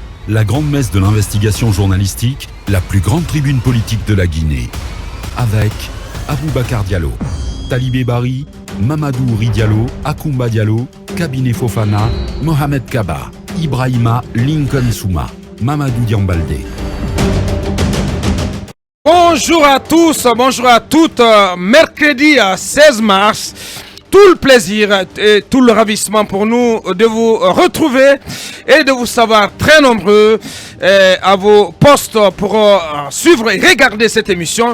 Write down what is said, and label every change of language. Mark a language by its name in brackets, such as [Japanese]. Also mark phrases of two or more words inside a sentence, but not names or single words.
[French] la grande messe de l'investigation journalistique, la plus grande tribune politique de la Guinée. Avec Aboubacar Diallo, Talibé Bari, Mamadou Ouri Diallo, Akoumba Diallo, Kabinet Fofana, Mohamed Kaba, Ibrahima Lincoln Souma, Mamadou Diambalde. Bonjour à tous, bonjour à toutes. Mercredi 16 mars, tout le plaisir et tout le ravissement pour nous de vous retrouver et de vous savoir très nombreux à vos postes pour suivre et regarder cette émission.